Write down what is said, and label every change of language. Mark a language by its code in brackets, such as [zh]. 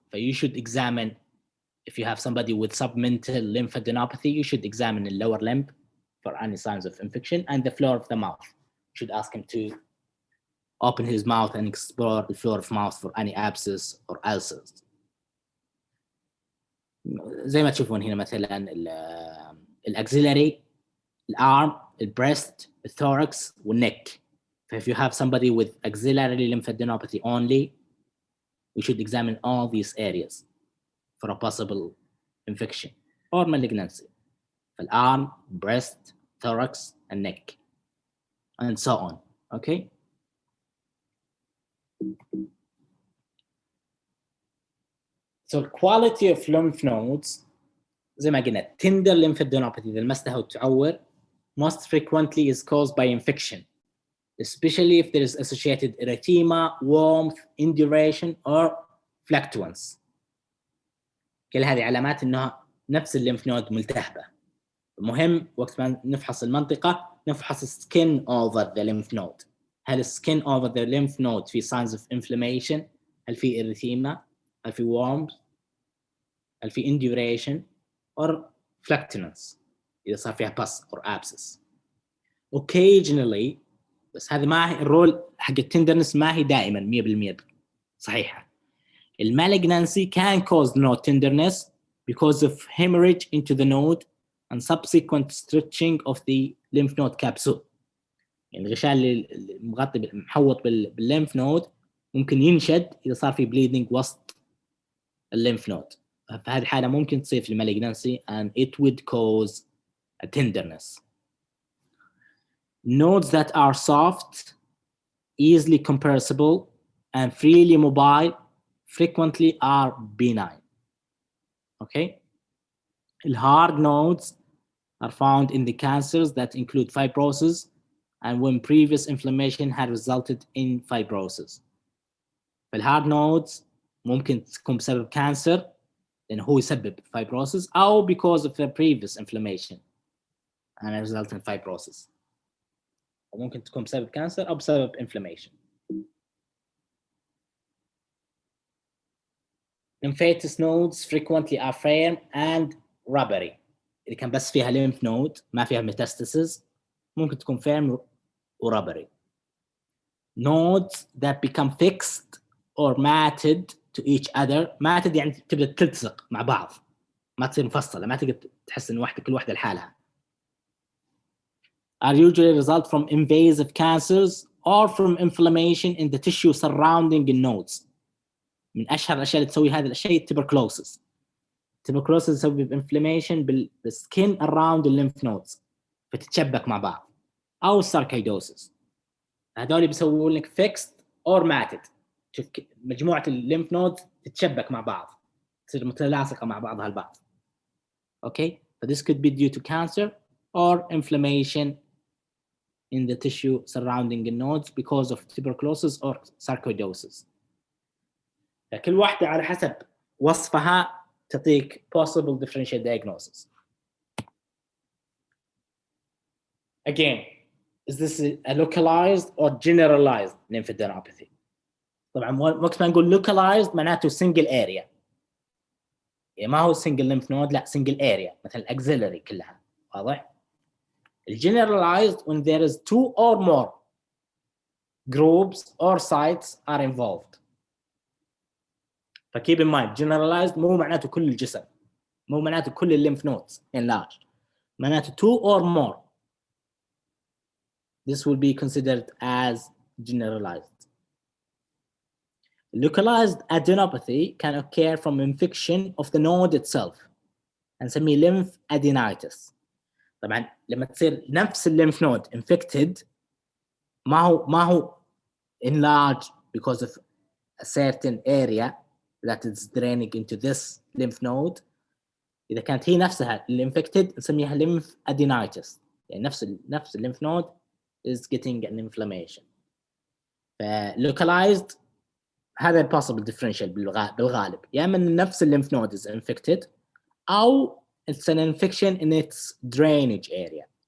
[en] So you should examine if you have somebody with submental lymphadenopathy, you should examine the lower limb for any signs of infection and the floor of the mouth. You should ask him to open his mouth and explore the floor of mouth for any abscess or ulcers. [ar] زي ما تشوفون هنا مثلا الاكسيلاري, الارم, البريست, الثوركس والنك. [en] So if you have somebody with axillary lymphadenopathy only, we should examine all these areas for a possible infection or malignancy. الارم, breast, thorax, and neck, and so on. Okay. So quality of lymph nodes, [ar] زي ما قلنا, [en] tender lymphadenopathy [ar] إذا لمستها وتعور [en] most frequently is caused by infection, especially if there is associated erythema, warmth, induration, or fluctuance. [ar] كل هذه علامات إنها نفس الليمف نود ملتهبة. مهم وقت ما نفحص المنطقة نفحص skin over the lymph node. هل skin over the lymph node في signs of inflammation؟ هل في erythema؟ هل في warmth؟ هل في [en] induration or fluctuance [ar] إذا صار فيها pus or abscess. Occasionally, بس هذا ما هي الرول حق التندرنس ما هي دائما 100% صحيحة. [en] Malignancy can cause no tenderness because of hemorrhage into the node and subsequent stretching of the lymph node capsule. [ar] يعني الغشاء اللي مغطي محوط بالليمف نود ممكن ينشد إذا صار في bleeding وسط الليمف نود. فهذه الحالة ممكن تصير في malignancy [en] and it would cause a tenderness. Nodes that are soft, easily compressible, and freely mobile frequently are benign. Okay? The hard nodes are found in the cancers that include fibrosis and when previous inflammation had resulted in fibrosis. [ar] فالهارد نودز ممكن تكون بسبب كانسر لأنه هو يسبب fibrosis أو [en] because of the previous inflammation and result in fibrosis. [ar] وممكن تكون بسبب كانسر أو بسبب inflammation. [en] Lymphatic nodes frequently are firm and rubbery. [ar] اللي كان بس فيها lymph node ما فيها metastasis ممكن تكون firm و rubbery. [en] Nodes that become fixed or matted to each other. [ar] matted يعني تبدأ تلتصق مع بعض ما تصير مفصلة ما تقدر تحس إن كل واحدة لحالها. [en] are usually result from invasive cancers or from inflammation in the tissue surrounding the nodes. [ar] من أشهر الأشياء اللي تسوي هذا الشيء tuberculosis. tuberculosis يسبب inflammation بالskin around the lymph nodes فتتشبك مع بعض أو sarcoidosis. هذول بيسوون لك [en] fixed or matted. [ar] شوف مجموعة الليمف نود تتشبك مع بعض تصير متلاصقة مع بعضها البعض. [en] Okay, so this could be due to cancer or inflammation in the tissue surrounding the nodes because of tuberculosis or sarcoidosis. [ar] كل واحدة على حسب وصفها تعطيك possible differential diagnosis. [en] Again, is this a localized or generalized lymphadenopathy? [ar] طبعا وقت ما نقول localized معناته single area. يعني ما هو single lymph node لا single area مثل axillary كلها. [en] واضح؟ Generalized when there is two or more groups or sites are involved. [ar] فkeep in mind generalized مو معناته كل الجسم. مو معناته كل [en] lymph nodes enlarged. معناته two or more. This will be considered as generalized. Localized adenopathy can occur from infection of the node itself نسميه lymphadenitis. [ar] طبعا لما تصير نفس الليمف نود [en] infected ما هو enlarged because of a certain area that is draining into this lymph node. [ar] إذا كانت هي نفسها infected نسميها lymphadenitis. [en] يعني نفس الليمف node is getting an inflammation. localized هذا possible differential [ar] بالغالب يا من نفس الليمف [en] node is infected أو it's an infection in its drainage area.